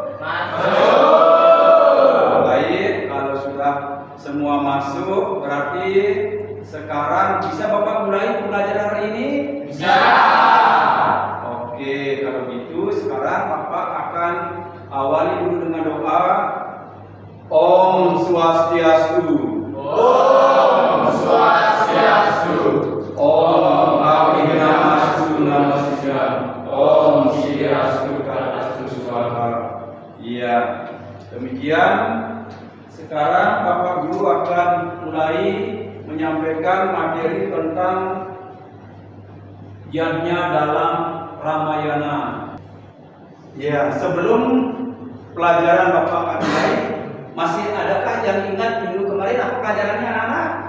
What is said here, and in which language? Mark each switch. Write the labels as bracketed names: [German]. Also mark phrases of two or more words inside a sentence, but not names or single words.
[Indonesian] Masuk. Baik, kalau sudah semua masuk berarti sekarang bisa Bapak mulai pembelajaran hari ini? Bisa. Oke, kalau gitu sekarang Bapak akan awali dulu dengan doa. [Sanskrit] Om Swastiastu. Om Swastiastu. Om Abhidharmastu Namaskar. Om Swastiastu Karastu Swaha. [Indonesian] Iya, demikian. Sekarang Bapak Guru akan mulai menyampaikan materi tentang yadnya dalam Ramayana. Ya, sebelum pelajaran Bapak akan mulai, masih adakah yang ingat minggu kemarin apa pelajarannya anak-anak?